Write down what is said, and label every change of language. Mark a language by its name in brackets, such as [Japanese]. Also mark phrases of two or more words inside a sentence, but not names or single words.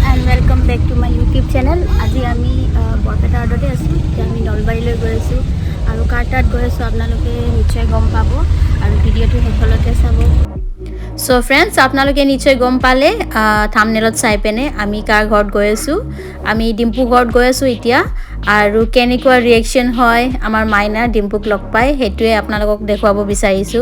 [English] Welcome back to my YouTube channel. [Assamese] আজ আমি বৰপেটা ৰোডতে আছো। এতিয়া আমি নলবাৰীলৈ গৈ আছো আৰু কাৰ তাত গৈ আছো আপোনালোকে নিশ্চয় গম পাব আৰু ভিডিঅ'টো শেষলৈকে চাব। [English] So friends, [Assamese] আপোনালোকে নিশ্চয় গম পালে থাম্বনেলত চাই পেনে আমি কাৰ ঘৰত গৈ আছো। আমি ডিম্পু ঘৰত গৈ আছো এতিয়া আৰু কেনেকুৱা ৰিয়েকচন হয় আমাৰ মাইনা ডিম্পুক লগ পাই হেতুৱে আপোনালোকক দেখুৱাব বিচাৰিছো।